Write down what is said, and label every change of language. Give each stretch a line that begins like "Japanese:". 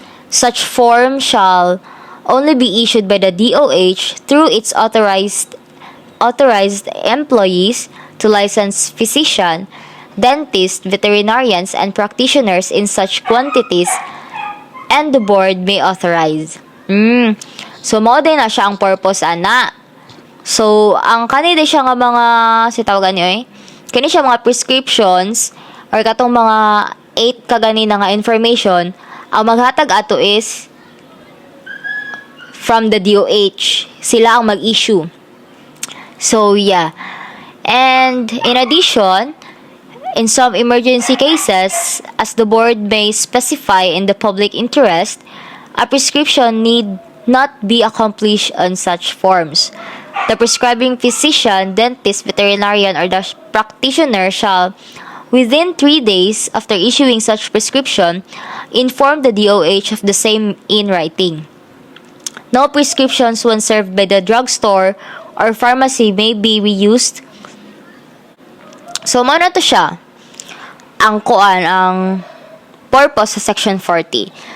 English: Such form shall only be issued by the DOH through its authorized employees to licensed physician, dentists, veterinarians, and practitioners in such quantities, and the board may authorize.
Cebuano: So, mao din na siya ang purpose, ana. So, ang kanina siya nga mga, tawagan niyo kani siya mga prescriptions, or katong mga 8 kaganina nga information, ang maghatag ato is from the DOH. Sila ang mag-issue.
English: So, yeah. And, in addition, in some emergency cases, as the board may specify in the public interest, a prescription need not be accomplished on such forms. The prescribing physician, dentist, veterinarian, or the practitioner shall, within 3 days after issuing such prescription, inform the DOH of the same in writing. No prescriptions when served by the drugstore or pharmacy may be reused.
Cebuano: So, mano to siya ang purpose sa Section 40.